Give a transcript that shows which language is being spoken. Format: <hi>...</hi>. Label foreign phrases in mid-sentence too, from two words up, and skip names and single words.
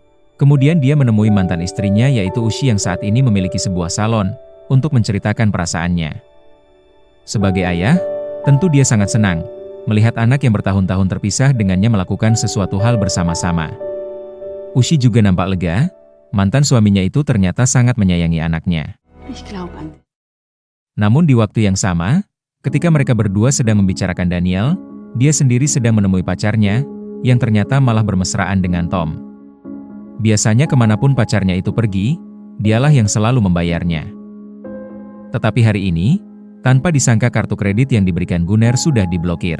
<id>Kemudian dia menemui mantan istrinya yaitu Ushi yang saat ini memiliki sebuah salon, untuk menceritakan perasaannya. Sebagai ayah, tentu dia sangat senang, melihat anak yang bertahun-tahun terpisah dengannya melakukan sesuatu hal bersama-sama. Ushi juga nampak lega, mantan suaminya itu ternyata sangat menyayangi anaknya.</id> <de>Ich glaub an dich.</de> <id>Namun di waktu yang sama, ketika mereka berdua sedang membicarakan Daniel, dia sendiri sedang menemui pacarnya, yang ternyata malah bermesraan dengan Tom. Biasanya kemanapun pacarnya itu pergi, dialah yang selalu membayarnya. Tetapi hari ini, tanpa disangka kartu kredit yang diberikan Gunnar sudah diblokir.</id>